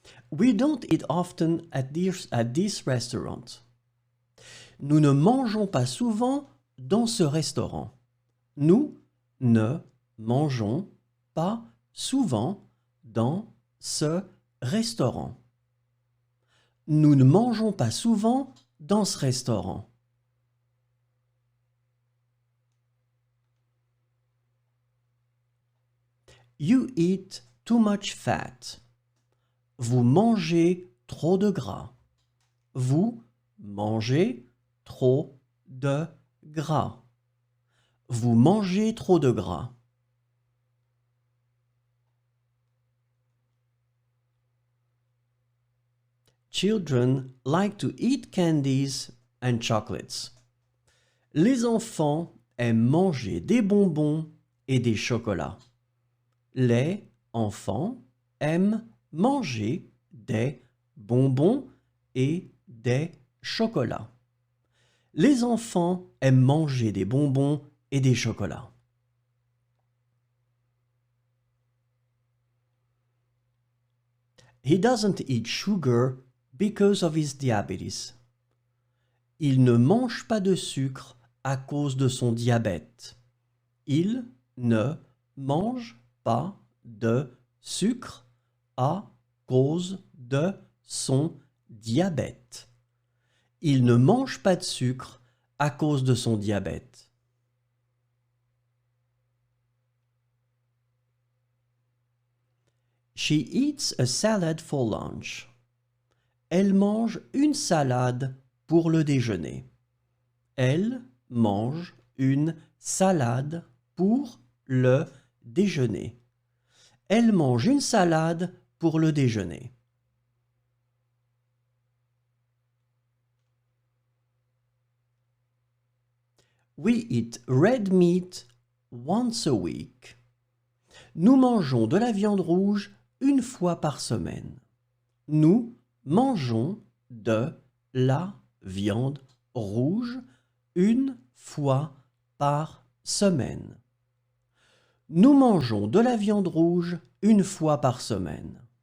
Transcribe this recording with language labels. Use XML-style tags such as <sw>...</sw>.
<en>We don't eat often at this restaurant.</en> <fr>Nous ne mangeons pas souvent dans ce restaurant. Nous ne mangeons pas souvent dans ce restaurant. Nous ne mangeons pas souvent dans ce restaurant.</fr> <en>You eat too much fat.</en> <fr>Vous mangez trop de gras. Vous mangez trop de gras. Vous mangez trop de gras.</fr> <en>Children like to eat candies and chocolates.</en> <fr>Les enfants aiment manger des bonbons et des chocolats. Les enfants aiment manger des bonbons et des chocolats. Les enfants aiment manger des bonbons et des chocolats.</fr> <en>He doesn't eat sugar because of his diabetes.</en> <fr>Il ne mange pas de sucre à cause de son diabète. Il ne mange pas de sucre à cause de son diabète. Il ne mange pas de sucre à cause de son diabète.</fr> <en>She eats a salad for lunch.</en> <fr>Elle mange une salade pour le déjeuner. Elle mange une salade pour le déjeuner. Elle mange une salade pour le déjeuner.</fr> <en>We eat red meat once a week.</en> <fr>Nous mangeons de la viande rouge une fois par semaine. Nous mangeons de la viande rouge une fois par semaine. Nous mangeons de la viande rouge une fois par semaine.</fr>